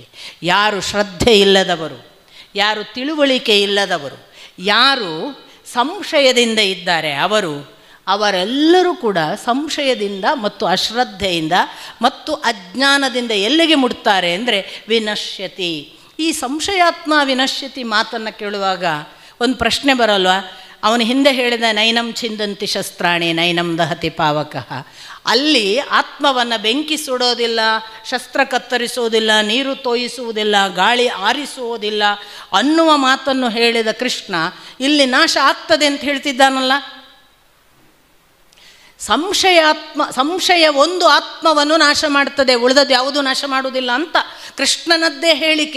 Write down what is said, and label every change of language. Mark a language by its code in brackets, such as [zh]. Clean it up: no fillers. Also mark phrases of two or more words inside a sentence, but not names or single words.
[kn] ಯಾರು ಶ್ರದ್ಧೆ ಇಲ್ಲದವರು, ಯಾರು ತಿಳುವಳಿಕೆ ಇಲ್ಲದವರು, ಯಾರು ಸಂಶಯದಿಂದ ಇದ್ದಾರೆ ಅವರೆಲ್ಲರೂ ಕೂಡ ಸಂಶಯದಿಂದ ಮತ್ತು ಅಶ್ರದ್ಧೆಯಿಂದ ಮತ್ತು ಅಜ್ಞಾನದಿಂದ ಎಲ್ಲಿಗೆ ಮುಟ್ತಾರೆ ಅಂದರೆ ವಿನಶ್ಯತಿ. ಈ [sa] ಸಂಶಯಾತ್ಮ ವಿನಶ್ಯತಿ [kn] ಮಾತನ್ನು ಕೇಳುವಾಗ ಒಂದು ಪ್ರಶ್ನೆ ಬರಲ್ವ? ಅವನು ಹಿಂದೆ ಹೇಳಿದ [sa] ನೈನಂ ಛಿಂದಂತಿ ಶಸ್ತ್ರಾಣಿ ನೈನಂ ದಹತಿ ಪಾವಕಃ. [kn] ಅಲ್ಲಿ ಆತ್ಮವನ್ನು ಬೆಂಕಿ ಸುಡೋದಿಲ್ಲ, ಶಸ್ತ್ರ ಕತ್ತರಿಸೋದಿಲ್ಲ, ನೀರು ತೋಯಿಸುವುದಿಲ್ಲ, ಗಾಳಿ ಆರಿಸುವುದಿಲ್ಲ ಅನ್ನುವ ಮಾತನ್ನು ಹೇಳಿದ ಕೃಷ್ಣ ಇಲ್ಲಿ ನಾಶ ಆಗ್ತದೆ ಅಂತ ಹೇಳ್ತಿದ್ದಾನಲ್ಲ. ಸಂಶಯ ಒಂದು ಆತ್ಮವನ್ನು ನಾಶ ಮಾಡ್ತದೆ, ಉಳಿದದ್ದು ಯಾವುದೂ ನಾಶ ಮಾಡುವುದಿಲ್ಲ ಅಂತ ಕೃಷ್ಣನದ್ದೇ ಹೇಳಿಕೆ.